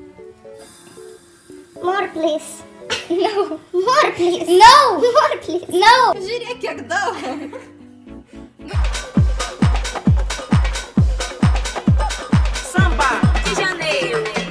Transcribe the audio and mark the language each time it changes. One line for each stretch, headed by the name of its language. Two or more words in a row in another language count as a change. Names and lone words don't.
English: More, please. No. More, please. No. More, please. No.
Lithuanian: Žiūrėk, kiek daug. Samba de Janeiro.